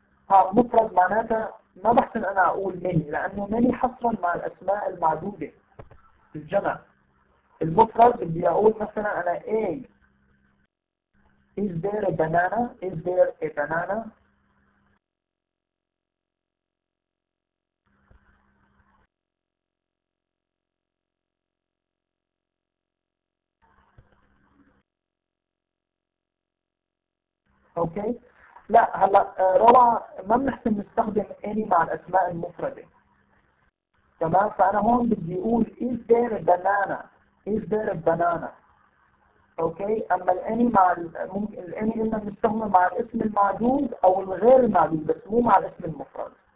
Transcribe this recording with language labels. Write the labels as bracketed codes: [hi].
[ar] ها مفرد معناتها ما بحسن انا اقول many لانه many حصرا مع الاسماء المعدودة الجمع. المفرد بدي اقول مثلا انا [en] A is there a banana? Is there a banana? [ar] اوكي لا هلا روعة ما بنحسن نستخدم any مع الاسماء المفردة تمام. فانا هون بدي اقول [en] is there a banana? Is there a banana? [ar] اوكي اما الاني مع ممكن الاني قلنا بنستخدمه مع الاسم المعدود او الغير المعدود بس مو مع الاسم المفرد.